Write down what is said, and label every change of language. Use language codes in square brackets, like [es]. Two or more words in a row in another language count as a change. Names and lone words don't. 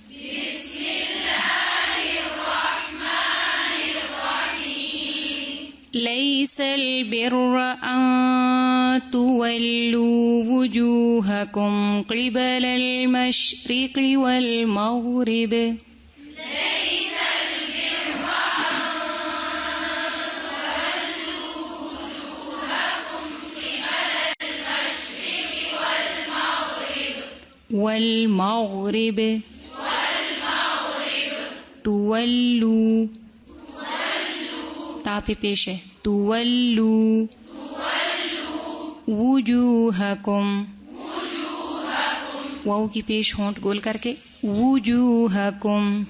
[ar] ليس البر أن تولوا وجوهكم قبل المشرق والمغرب. والمغرب تولوا [ur] تا پی پیش ہے, [ar] تولوا وجوهكم, [ur] واؤ کی پیش ہونٹ گول کرکے، وجوهكم.